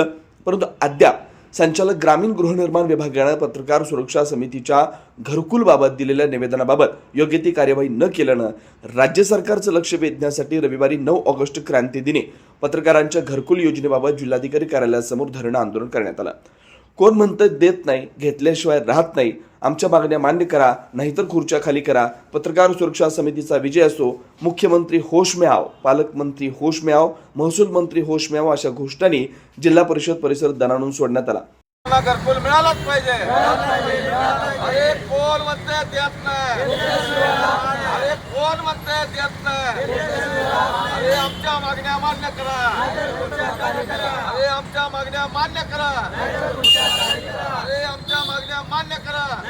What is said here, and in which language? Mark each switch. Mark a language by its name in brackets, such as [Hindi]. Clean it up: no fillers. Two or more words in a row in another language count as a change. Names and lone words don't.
[Marathi] परंतु अद्याप संचालक ग्रामीण गृहनिर्माण विभागानं पत्रकार सुरक्षा समितीच्या घरकुलबाबत दिलेल्या निवेदनाबाबत योग्य ती कार्यवाही न केल्यानं राज्य सरकारचं लक्ष वेधण्यासाठी रविवारी 9 ऑगस्ट क्रांती दिनी पत्रकारांच्या घरकुल योजनेबाबत जिल्हाधिकारी कार्यालयासमोर धरणं आंदोलन करण्यात आलं. कोण म्हणतं देत नाही, घेतल्याशिवाय राहत नाही, आमच्या मागण्या मान्य करा, नाहीतर खुर्च्या खाली करा. पत्रकार सुरक्षा समितीचा विजय असो. [Hindi] मुख्यमंत्री होश में आओ, पालकमंत्री होश में आओ, महसूल मंत्री होश में आओ [Marathi] अशा घोषणांनी जिल्हा परिषद परिसर दणाणून सोडण्यात आला. घरकुल मिळालाच पाहिजे. अरे कोण म्हणते देत नाही, अरे कोण म्हणते देत नाही. अरे आमच्या मागण्या मान्य करा, अरे आमच्या मागण्या मान्य करा, अरे आमच्या मागण्या मान्य करा.